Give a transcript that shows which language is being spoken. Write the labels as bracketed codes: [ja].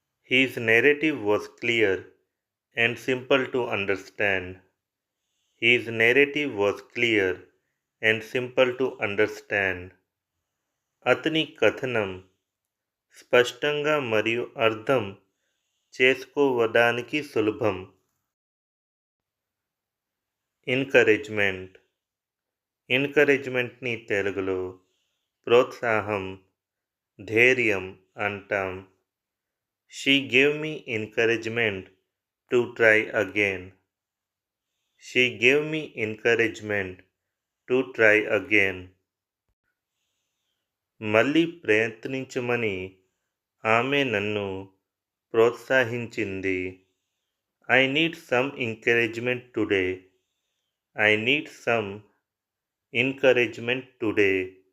[en] His narrative was clear and simple to understand. His narrative was clear and simple to understand. [te] అతని కథనం స్పష్టంగా మరియు అర్థం చేసుకోవడానికి సులభం. ఎంకరేజ్మెంట్. ఎంకరేజ్మెంట్ని తెలుగులో ప్రోత్సాహం, ధైర్యం అంటాం. [en] She gave me encouragement to try again. She gave me encouragement to try again. [te] మళ్ళీ ప్రయత్నించమని ఆమె నన్ను ప్రోత్సహించింది. [en] I need some encouragement today. I need some encouragement today.